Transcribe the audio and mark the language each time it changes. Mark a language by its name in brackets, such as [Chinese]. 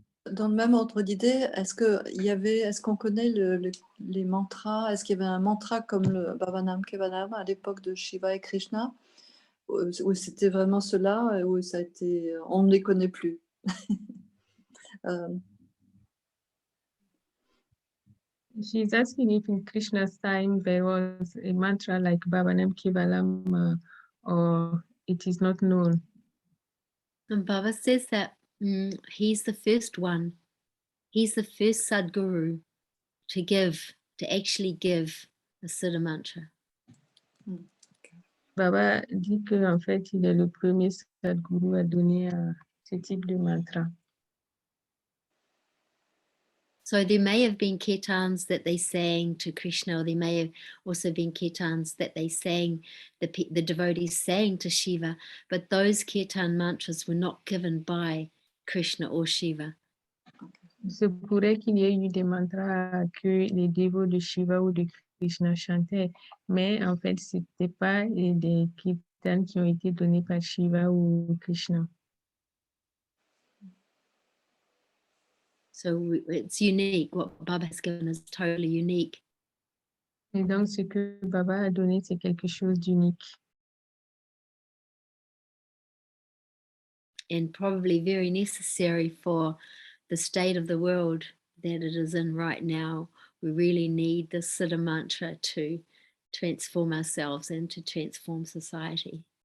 [French] Dans le même ordre d'idée, est-ce qu'on connaît les mantras? Est-ce qu'il y avait un mantra comme le Bhavanam Kevalam à l'époque de Shiva et Krishna? Ou c'était vraiment cela, ou ça a été, on ne les connaît plus? [English] She's asking if in Krishna's time there was a mantra like Bhavanam Kevalam or it is not known. And Baba says that he's the first one. He's the first Sadguru to actually give a Siddha mantra. [French] Baba dit que en fait il est le premier Sadguru à donner ce type de mantra. [English] So there may have been kirtans that they sang to Krishna, or there may have also been kirtans that they sang, the devotees sang to Shiva, but those kirtan mantras were not given by Krishna or Shiva. [French] Il se pourrait qu'il y ait eu des mantras que les dévots de Shiva ou de Krishna chantaient, mais en fait, ce n'était pas des kirtans qui ont été donnés par Shiva ou Krishna. [English] So it's unique. What Baba has given is totally unique. [French] Et donc, ce que Baba a donné, c'est quelque chose d'unique. [English] And probably very necessary for the state of the world that it is in right now. We really need the Siddha mantra to transform ourselves and to transform society.